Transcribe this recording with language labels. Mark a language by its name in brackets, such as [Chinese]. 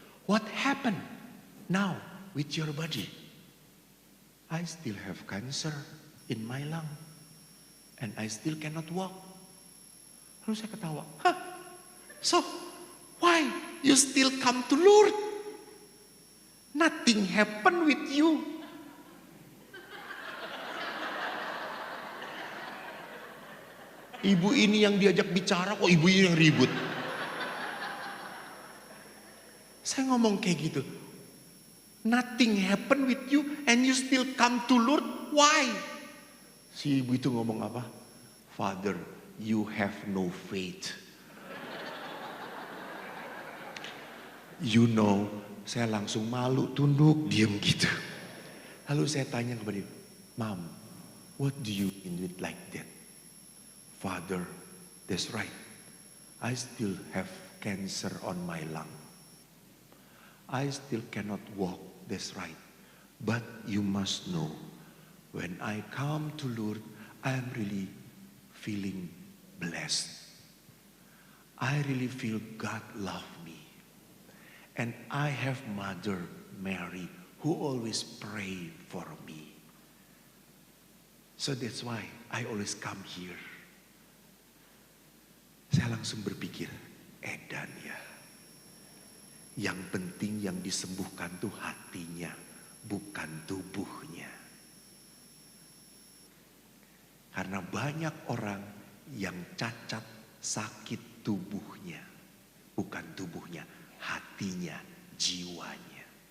[English] "What happened now with your body?" "I still have cancer in my lung." and I still cannot walk. [Indonesian] Lalu saya ketawa. [English] Hah? So, why you still come to Lourdes? Nothing happen with you. [Indonesian] Ibu ini yang diajak bicara, kok ibu ini yang ribut. Saya ngomong kayak gitu. [English] Nothing happen with you and you still come to Lourdes. Why? [Indonesian] Si ibu itu ngomong apa? [English] Father, you have no faith. You know, [Indonesian] saya langsung malu, tunduk, diam gitu. Lalu saya tanya kepada dia, [English] Mom, what do you mean with like that? Father, that's right. I still have cancer on my lung. I still cannot walk, that's right. But you must know, when I come to Lourdes, I am really feeling blessed. I really feel God love me. And I have Mother Mary who always pray for me. So that's why I always come here. [Indonesian] Saya langsung berpikir, edan ya. Yang penting yang disembuhkan tuh hatinya, bukan tubuhnya. Karena banyak orang yang cacat sakit tubuhnya, bukan tubuhnya, hatinya, jiwanya.